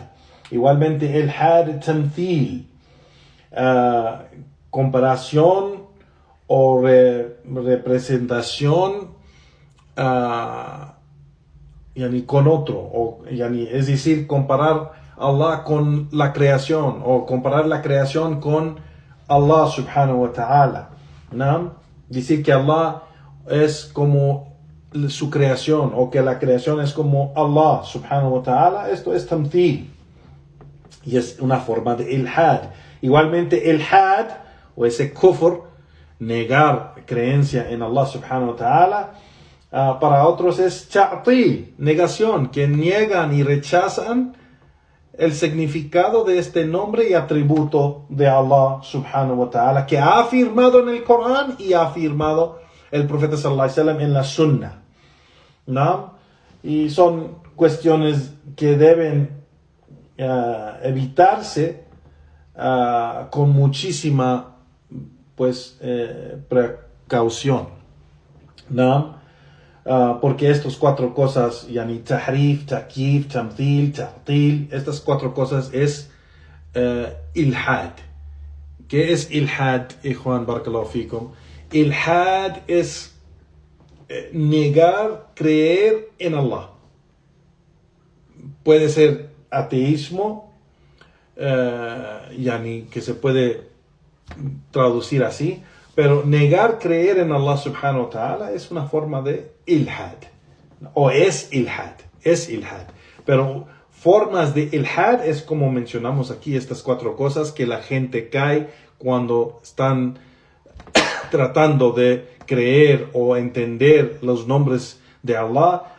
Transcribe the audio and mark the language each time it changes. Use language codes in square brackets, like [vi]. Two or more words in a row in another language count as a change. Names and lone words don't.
[es] Igualmente [ar] إلحاد تمثيل, [es] comparación o representación con otro, es decir, comparar Allah con la creación, o comparar la creación con Allah [ar] سبحانه وتعالى, [es] ¿no? Decir que Allah es como su creación, o que la creación es como Allah [ar] سبحانه وتعالى. [es] Esto es tamthil y es una forma de ilhad. Igualmente ilhad o ese kufr, negar creencia en Allah [ar] سبحانه وتعالى, [es] para otros es ta'til, negación, que niegan y rechazan el significado de este nombre y atributo de Allah [ar] سبحانه وتعالى, [es] que ha afirmado en el Corán y ha afirmado el profeta [ar] صلى الله عليه وسلم [es] en la Sunnah, ¿no? Y son cuestiones que deben evitarse con muchísima precaución, ¿no? Porque estas cuatro cosas, [ar] تحريف، تكييف، تمثيل، تعطيل, [es] estas cuatro cosas es ilhad. ¿Qué es ilhad, [ar] إخوان بارك الله فيكم? [es] Ilhad es negar, creer en Allah. Puede ser ateísmo, que se puede traducir así, pero negar creer en Allah [ar] سبحانه وتعالى [es] es una forma de ilhad, o es ilhad. Pero formas de ilhad es como mencionamos aquí, estas cuatro cosas que la gente cae cuando están tratando de creer o entender los nombres de Allah.